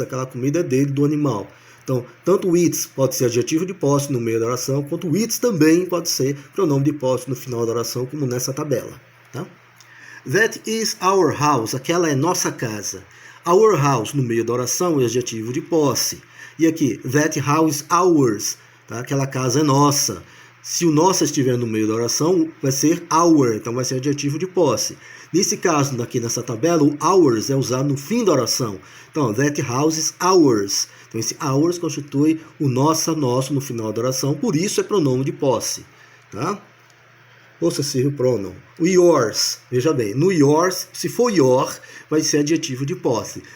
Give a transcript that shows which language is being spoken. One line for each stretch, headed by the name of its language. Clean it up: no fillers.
Portuguese: Aquela comida é dele, do animal. Então, tanto o its pode ser adjetivo de posse no meio da oração, quanto o its também pode ser pronome de posse no final da oração, como nessa tabela. Tá?
English: That is our house.
Portuguese: Aquela é nossa casa. Our house no meio da oração é adjetivo de posse. E aqui,
English: that house is ours.
Portuguese: Tá? Aquela casa é nossa. Se o nossa estiver no meio da oração, vai ser our, então vai ser adjetivo de posse. Nesse caso, aqui nessa tabela, o ours é usado no fim da oração.
English: Então, that house is ours.
Portuguese: Então, esse ours constitui o nosso no final da oração, por isso é pronome de posse. Tá?
English: Possessive pronoun.
Portuguese: O yours, veja bem, no yours, se for your, vai ser adjetivo de posse.